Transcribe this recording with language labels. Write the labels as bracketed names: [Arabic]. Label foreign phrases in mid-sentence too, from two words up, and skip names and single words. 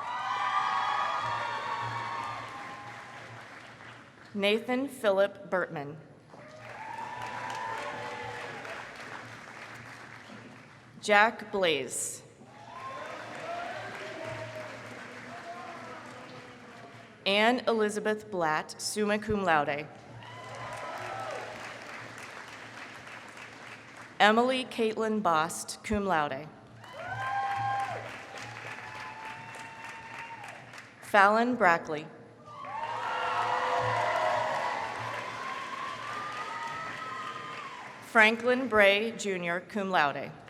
[English] Nathan Philip Burtman. Jack Blaze. Anne Elizabeth Blatt, [Latin] summa cum laude. [English] Emily Caitlin Bost, [Latin] cum laude. [English] Fallon Brackley. Franklin Bray, Jr., [Latin] cum laude.